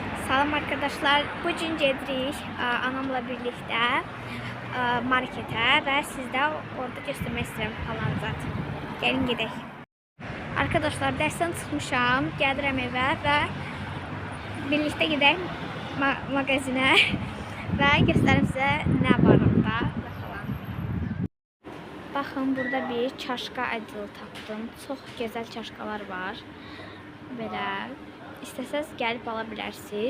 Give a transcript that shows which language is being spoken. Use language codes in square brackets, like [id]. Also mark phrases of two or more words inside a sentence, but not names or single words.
[tr] Salam arkadaşlar. Bugün gedirik anamla birlikte markete ve sizdə orada göstermek istedim falan zat. [az] Gelin gedək. Arkadaşlar dersten çıxmışam, gəlirəm evə və birlikte gedək magazinə və göstərim sizə nə var orada və falan. Baxın, burada bir çaşka əcil tapdım. Çox gözəl çaşkalar var. Belə İstəsəz gəlib ala bilərsiniz.